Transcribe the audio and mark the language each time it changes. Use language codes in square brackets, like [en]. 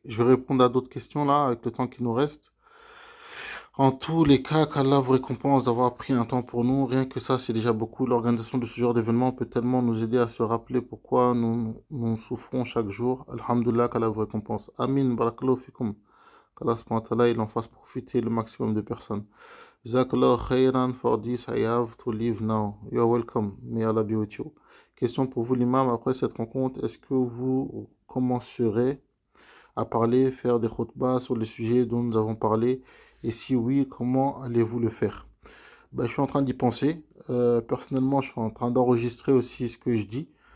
[fr] Je vais répondre à d'autres questions là, avec le temps qui nous reste. En tous les cas, qu'Allah vous récompense d'avoir pris un temps pour nous. Rien que ça, c'est déjà beaucoup. L'organisation de ce genre d'événement peut tellement nous aider à se rappeler pourquoi nous souffrons chaque jour. Alhamdulillah, qu'Allah vous récompense. Amin, [ar] barakallahu fikum. [fr] Qu'Allah [ar] subhanahu wa ta'ala, [fr] il en fasse profiter le maximum de personnes. [ar] Jazakallah khairan [en] for this, I have to leave now. You are welcome. May Allah be with you. [fr] Question pour vous, l'imam. Après cette rencontre, est-ce que vous commencerez à parler, faire des khutbahs sur les sujets dont nous avons parlé Et si oui, comment allez-vous le faire? Ben, je suis en train d'y penser. Personnellement, je suis en train d'enregistrer aussi ce que je dis.